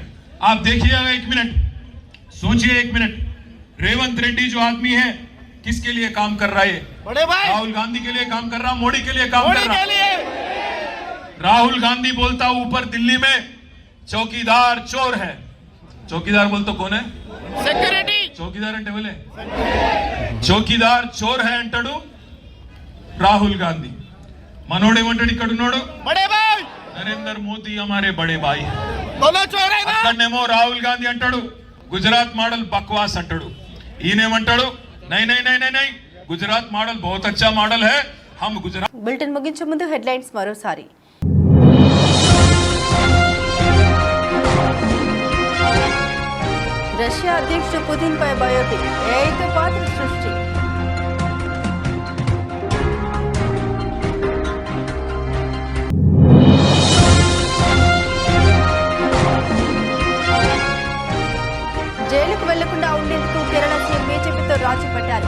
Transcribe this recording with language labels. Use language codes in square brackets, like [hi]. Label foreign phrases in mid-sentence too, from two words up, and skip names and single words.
[hi] आप देखिएगा 1 मिनट, सोचिए 1 मिनट. रेवंत रेड्डी जो आदमी है किसके लिए काम कर रहा है? बड़े भाई राहुल गांधी के लिए काम कर रहा, मोदी के लिए काम कर रहा. राहुल गांधी बोलता ऊपर दिल्ली में चौकीदार चोर है. चौकीदार बोलते कौन है? [te] సెక్యూరిటీ. చౌకీదార్ అంటే ఎవలే? [hi] चौकीदार चोर है అంటాడు రాహుల్ గాంధీ. [te] మనోడు ఏమంటాడు ఇక్కడ ఉన్నాడు? [hi] बड़े भाई नरेंदर मोदी हमारे बड़े भाई. [te] అక్కడనేమో రాహుల్ గాంధీ అంటాడు గుజరాత్ మోడల్ బక్వాస్ అంటాడు. [hi] ఈయనేమంటాడు नै नै नै नै नै गुजरात मॉडल बहुत अच्छा मॉडल है, हम गुजरात. [te] బులెటిన్ ముగించే ముందు హెడ్లైన్స్ మరోసారి. రష్యా అధ్యక్షుడు పుతిన్ పై బయోపిక్, ఏఐతో పాత్ర సృష్టి. జైలుకు వెళ్లకుండా ఉండేందుకు కేరళ సీఎం బీజేపీతో రాజీ పడ్డారు.